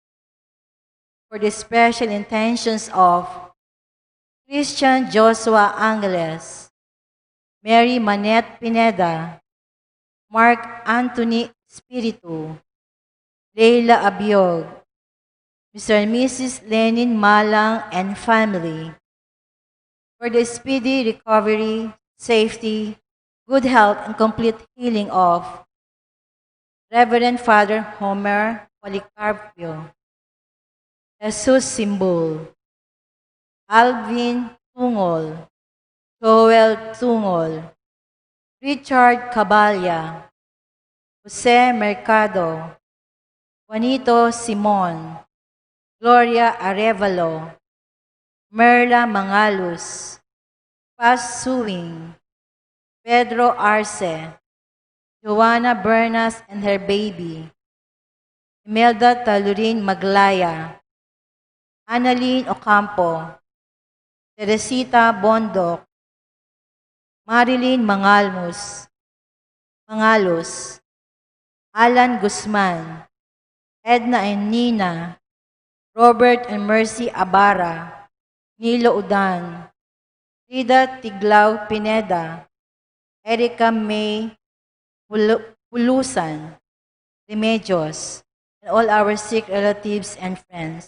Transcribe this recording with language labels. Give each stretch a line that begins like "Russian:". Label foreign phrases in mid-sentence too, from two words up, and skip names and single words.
English: for the special intentions of Christian Joshua Angeles, Mary Manette Pineda, Mark Anthony Espiritu, Leila Abiog, Mr. and Mrs. Lenin Malang and family, for the speedy recovery, safety, good health, and complete healing of Reverend Father Homer Policarpio, Jesus Simbol, Alvin Tungol, Joel Tungol, Richard Caballa, Jose Mercado, Juanito Simon, Gloria Arevalo, Merla Mangalus, Paz Suing, Pedro Arce, Joanna Bernas and her baby, Imelda Talurin Maglaya, Annalyn Ocampo, Teresita Bondok, Marilyn Mangalos, Alan Guzman, Edna and Nina, Robert and Mercy Abara, Nilo Udan, Rida Tiglao Pineda, Erica May Pulusan, Remedios, and all our sick relatives and friends.